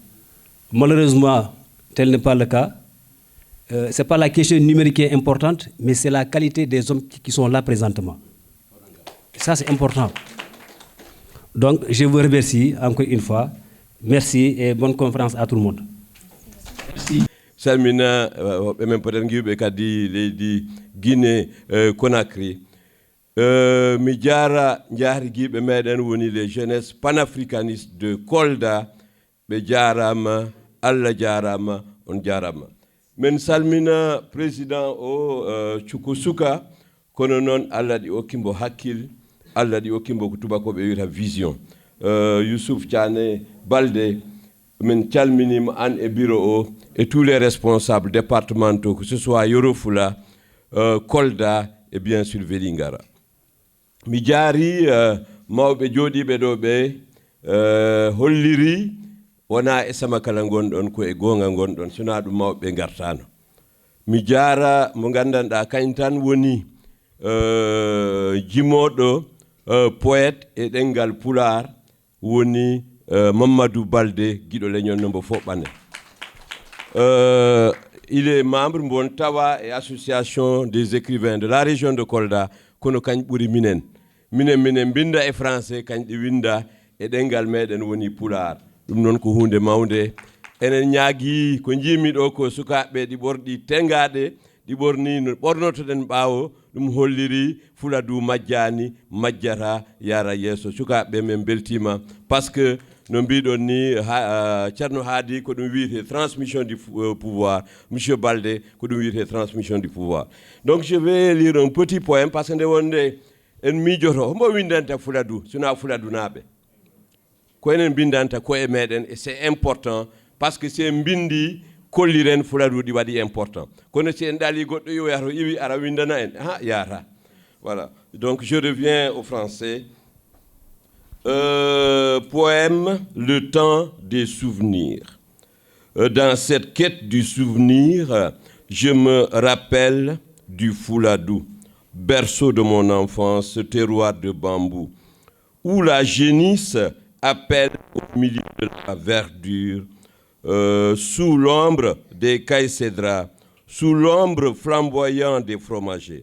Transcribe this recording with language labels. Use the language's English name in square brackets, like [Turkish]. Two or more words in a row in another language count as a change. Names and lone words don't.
[French] Malheureusement, tel n'est pas le cas. Ce n'est pas la question numérique qui est importante, mais c'est la qualité des hommes qui sont là présentement. Ça, c'est important. Donc, je vous remercie encore une fois. Merci et bonne conférence à tout le monde. [Fula] Merci. Salmina, [French] même peut-être [Fula] kadi leydi Guinée Conakry. Mi jara njahri giɓe meɗen woni [French] les jeunesses panafricanistes de Kolda [Fula] ɓe jarama, Allah jarama, on jarama. Men salmina président o Cuko Suka kono noon Allah ɗi okkimbo hakkille, Allah ɗi okkimbo ko tubakoɓe wiyata vision. [French] Youssouf Thiané Baldé, [Fula] min calminima an e bureau o [French] et tous les responsables départementaux, que ce soit Yoro Fula, Kolda et bien sûr Vélingara. [Fula] Mi jaari mawɓe jooɗiɓe ɗo ɓe holliri wona e sama kala gonɗon ko e goonga gonɗon sona ɗum mawɓe gartano. Mi jaara mo gandanɗa kañ tan woni jimoɗo poète e ɗengal Pulaar woni Mamadou Baldé guiɗo leñol no mbo foɓɓane. [French] Il est membre Mbon Tawa et association des écrivains de la région de Kolda [Fula] kono kañ ɓuri minen binda e français kañ ɗi winda e ɗengal meɗen woni Pulaar. Ɗum noon ko hunde mawde enen ñaagi ko jimi ɗo ko sukaɓe ɗi ɓorɗi tengaɗe ɗi ɓorni no ɓornotoɗen ɓaawo ɗum holliri Fuladu majjani majjata yara yeeso. Sukaɓe men beltima [French] parce que [Fula] no mbiɗon ni Thierno Hadi ko ɗum wiyete [French] transmission du pouvoir, [Fula] monsieur Baldé ko ɗum wiyete [French] transmission du pouvoir. Donc je vais lire un petit poème parce que [Fula] nde wonde en miijoto hombo windanta Fuladu sona Fuladu naɓe ko enen bindanta ko e meɗen [French] et c'est important parce que c'est [Fula] mbindi kolliren Fuladu ɗi waɗi important kono si en ɗaali goɗɗo yo yato iwi ara windana en yata. [French] Voilà, donc je reviens au français. Poème Le temps des souvenirs. Dans cette quête du souvenir, je me rappelle du Fuladu. berceau de mon enfance, ce terroir de bambou, où la génisse appelle au milieu de la verdure, sous l'ombre des caïcédras, sous l'ombre flamboyante des fromagers.